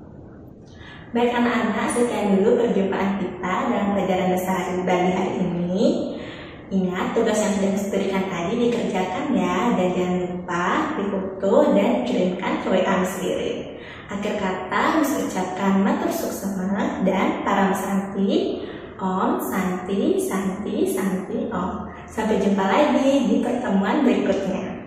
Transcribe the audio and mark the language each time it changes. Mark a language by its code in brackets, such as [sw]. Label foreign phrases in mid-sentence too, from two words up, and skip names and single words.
[id] Baik anak-anak, sekian dulu perjumpaan kita dalam pelajaran Bahasa Bali hari ini. Ingat, tugas yang sudah diberikan tadi dikerjakan ya, dan jangan lupa difoto dan kirimkan ke WA sendiri. Akhir kata, Miss ucapkan [ban] matur suksema [id] dan [sa] para Santi, Om, Santi, Santi, Santi, Om. [id] Sampai jumpa lagi di pertemuan berikutnya.